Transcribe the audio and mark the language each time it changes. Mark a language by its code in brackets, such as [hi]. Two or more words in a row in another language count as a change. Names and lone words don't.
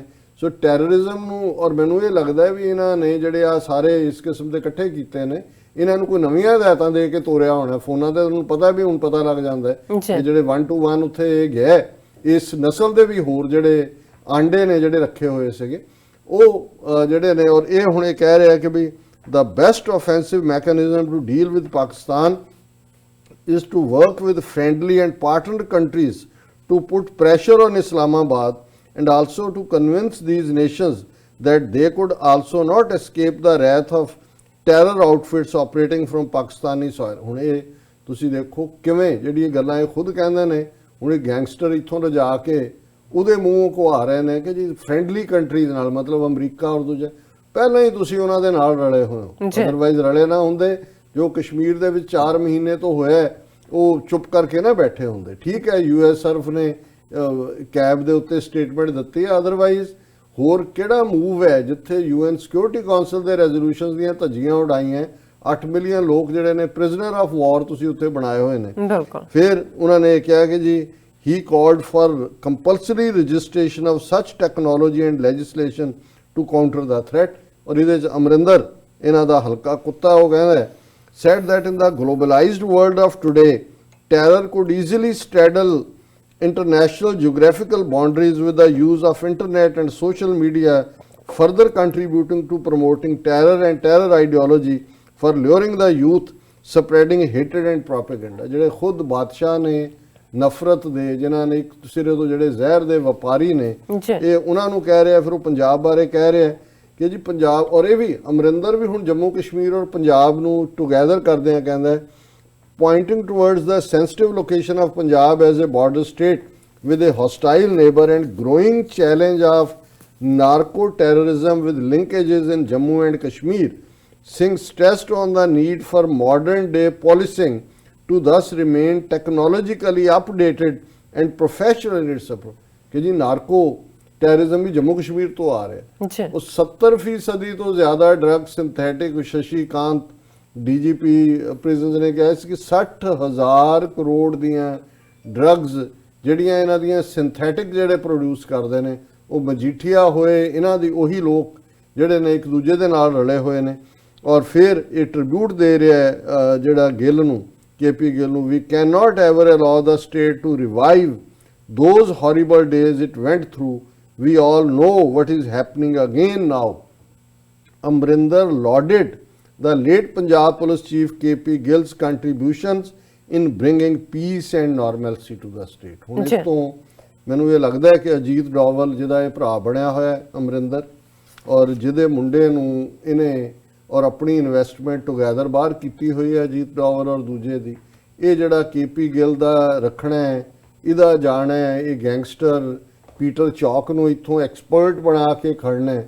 [pa] ਸੋ ਟੈਰਰਿਜ਼ਮ ਨੂੰ ਔਰ ਮੈਨੂੰ ਇਹ ਲੱਗਦਾ ਹੈ ਵੀ ਇਹਨਾਂ ਨੇ ਜਿਹੜੇ ਆ ਸਾਰੇ ਇਸ ਕਿਸਮ ਦੇ ਇਕੱਠੇ ਕੀਤੇ ਨੇ ਇਹਨਾਂ ਨੂੰ ਕੋਈ ਨਵੀਆਂ ਹਦਾਇਤਾਂ ਦੇ ਕੇ ਤੋਰਿਆ ਹੋਣਾ ਫੋਨਾਂ ਤੇ। ਤੁਹਾਨੂੰ ਪਤਾ ਵੀ ਹੁਣ ਪਤਾ ਲੱਗ ਜਾਂਦਾ ਹੈ ਕਿ ਜਿਹੜੇ 1 to 1 ਉੱਥੇ ਇਹ ਗਿਆ ਇਸ ਨਸਲ ਦੇ ਵੀ ਹੋਰ ਜਿਹੜੇ ਆਂਡੇ ਨੇ ਜਿਹੜੇ ਰੱਖੇ ਹੋਏ ਸੀਗੇ ਉਹ ਜਿਹੜੇ ਨੇ। ਔਰ ਇਹ ਹੁਣ ਇਹ ਕਹਿ ਰਿਹਾ ਕਿ ਵੀ [en] the best offensive mechanism to deal with Pakistan is to work with friendly and partner countries to put pressure on Islamabad and also to convince these nations that they could also not escape the wrath of terror outfits operating from Pakistani soil। [pa] ਹੁਣ ਇਹ ਤੁਸੀਂ ਦੇਖੋ ਕਿਵੇਂ ਜਿਹੜੀਆਂ ਗੱਲਾਂ ਇਹ ਖੁਦ ਕਹਿੰਦੇ ਨੇ ਹੁਣ ਇਹ ਗੈਂਗਸਟਰ ਇੱਥੋਂ ਰਜਾ ਕੇ ਉਹਦੇ ਮੂੰਹੋਂ ਘੁਆ ਰਹੇ ਨੇ ਕਿ ਜੀ [en] friendly countries [pa] ਨਾਲ ਮਤਲਬ ਅਮਰੀਕਾ ਔਰ ਦੂਜੇ ਪਹਿਲਾਂ ਹੀ ਤੁਸੀਂ ਉਹਨਾਂ ਦੇ ਨਾਲ ਰਲੇ ਹੋਏ ਹੋ। ਅਦਰਵਾਈਜ਼ ਰਲੇ ਨਾ ਹੁੰਦੇ ਜੋ ਕਸ਼ਮੀਰ ਦੇ ਵਿੱਚ 4 ਮਹੀਨੇ ਤੋਂ ਹੋਇਆ ਉਹ ਚੁੱਪ ਕਰਕੇ ਨਾ ਬੈਠੇ ਹੁੰਦੇ। ਠੀਕ ਹੈ US ਸਰਫ ਨੇ ਕੈਬ ਦੇ ਉੱਤੇ ਸਟੇਟਮੈਂਟ ਦਿੱਤੀ ਹੈ ਅਦਰਵਾਈਜ਼ ਹੋਰ ਕਿਹੜਾ ਮੂਵ ਹੈ ਜਿੱਥੇ UN ਸਿਕਿਉਰਿਟੀ ਕਾਉਂਸਲ ਦੇ ਰੈਜ਼ੋਲੂਸ਼ਨਸ ਦੀਆਂ ਧੱਜੀਆਂ ਉਡਾਈਆਂ 8 ਮਿਲੀਅਨ ਲੋਕ ਜਿਹੜੇ ਨੇ [en] prisoner of war [pa] ਤੁਸੀਂ ਉੱਥੇ ਬਣਾਏ ਹੋਏ ਨੇ। ਬਿਲਕੁਲ। ਫਿਰ ਉਹਨਾਂ ਨੇ ਕਿਹਾ ਕਿ ਜੀ [en] he called for compulsory registration of such technology and legislation to counter the threat। [pa] ਔਰ ਇਹਦੇ 'ਚ ਅਮਰਿੰਦਰ ਇਹਨਾਂ ਦਾ ਹਲਕਾ ਕੁੱਤਾ ਉਹ ਕਹਿੰਦਾ [en] said that in the globalized world of today terror could easily straddle international geographical boundaries with the use of internet and social media, further contributing to promoting terror and terror ideology for luring the youth, spreading hatred and propaganda। [pa] ਜਿਹੜੇ ਖੁਦ ਬਾਦਸ਼ਾਹ ਨੇ ਨਫ਼ਰਤ ਦੇ ਜਿਨ੍ਹਾਂ ਨੇ ਇੱਕ ਸਿਰੇ ਤੋਂ ਜਿਹੜੇ ਜ਼ਹਿਰ ਦੇ ਵਪਾਰੀ ਨੇ ਇਹ ਉਹਨਾਂ ਨੂੰ ਕਹਿ ਰਿਹਾ। ਫਿਰ ਉਹ ਪੰਜਾਬ ਬਾਰੇ ਕਹਿ ਰਿਹਾ ਕਿ ਜੀ ਪੰਜਾਬ ਔਰ ਇਹ ਵੀ ਅਮਰਿੰਦਰ ਵੀ ਹੁਣ ਜੰਮੂ ਕਸ਼ਮੀਰ ਔਰ ਪੰਜਾਬ ਨੂੰ ਟੁਗੇਦਰ ਕਰਦੇ ਆ ਕਹਿੰਦਾ [en] pointing towards the sensitive location of Punjab as a border state with a hostile neighbor and growing challenge of narco-terrorism with linkages in Jammu and Kashmir, Singh stressed on the need for modern-day policing to thus remain technologically updated and professional in its approach। [hi] कि जी नार्को टेररिज्म भी जम्मू कश्मीर तो आ रहा है। वो 70% तो ज़्यादा ड्रग सिंथेटिक शशिकांत DGP [pa] ਪ੍ਰਿਜ਼ਨਸ ਨੇ ਕਿਹਾ ਸੀ ਕਿ 60,000 ਕਰੋੜ ਦੀਆਂ ਡਰੱਗਸ ਜਿਹੜੀਆਂ ਇਹਨਾਂ ਦੀਆਂ ਸਿੰਥੈਟਿਕ ਜਿਹੜੇ ਪ੍ਰੋਡਿਊਸ ਕਰਦੇ ਨੇ ਉਹ ਮਜੀਠੀਆ ਹੋਏ ਇਹਨਾਂ ਦੀ ਉਹੀ ਲੋਕ ਜਿਹੜੇ ਨੇ ਇੱਕ ਦੂਜੇ ਦੇ ਨਾਲ ਰਲੇ ਹੋਏ ਨੇ। ਔਰ ਫਿਰ ਇਹ ਟ੍ਰਿਬਿਊਟ ਦੇ ਰਿਹਾ ਜਿਹੜਾ ਗਿੱਲ ਨੂੰ KP ਗਿੱਲ ਨੂੰ ਵੀ [en] can not ever allow the state to revive those horrible days it went through. we all know what is happening again now. ਅਮਰਿੰਦਰ ਲਾਡਿਡ the late Punjab Police Chief KP Gill's contributions in bringing peace and normalcy to the state। [pa] ਹੁਣ ਇਸ ਤੋਂ ਮੈਨੂੰ ਇਹ ਲੱਗਦਾ ਹੈ ਕਿ ਅਜੀਤ ਡੋਵਲ ਜਿਹਦਾ ਇਹ ਭਰਾ ਬਣਿਆ ਹੋਇਆ ਹੈ ਅਮਰਿੰਦਰ ਔਰ ਜਿਹਦੇ ਮੁੰਡੇ ਨੂੰ ਇਹਨੇ ਔਰ ਆਪਣੀ [en] investment together [pa] ਬਾਹਰ ਕੀਤੀ ਹੋਈ ਹੈ ਅਜੀਤ ਡੋਵਲ ਔਰ ਦੂਜੇ ਦੀ ਇਹ ਜਿਹੜਾ KP ਗਿੱਲ ਦਾ ਰੱਖਣਾ ਹੈ ਇਹਦਾ ਜਾਣਾ ਹੈ ਇਹ ਗੈਂਗਸਟਰ ਪੀਟਰ ਚੌਕ ਨੂੰ ਇੱਥੋਂ ਐਕਸਪਰਟ ਬਣਾ ਕੇ ਖੜਨਾ ਹੈ।